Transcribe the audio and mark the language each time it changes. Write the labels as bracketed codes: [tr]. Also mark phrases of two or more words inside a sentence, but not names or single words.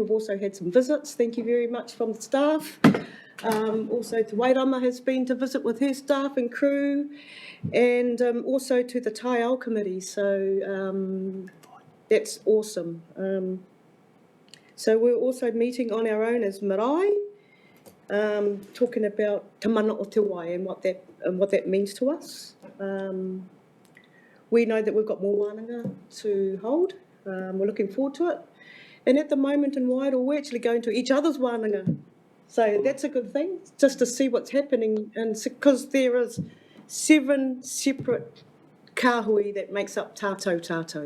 [en] We've also had some visits, thank you very much, from the staff. Also to Wairama has been to visit with her staff and crew, and also to the Taiao committee, so that's awesome. So we're also meeting on our own as marae, talking about [mi] te mana o te wai [en] and what that means to us. We know that we've got more wānanga to hold. We're looking forward to it. And at the moment in Wairo, we're actually going to each other's wānanga. So that's a good thing, just to see what's happening. And because there is 7 separate kāhui that makes up tātou.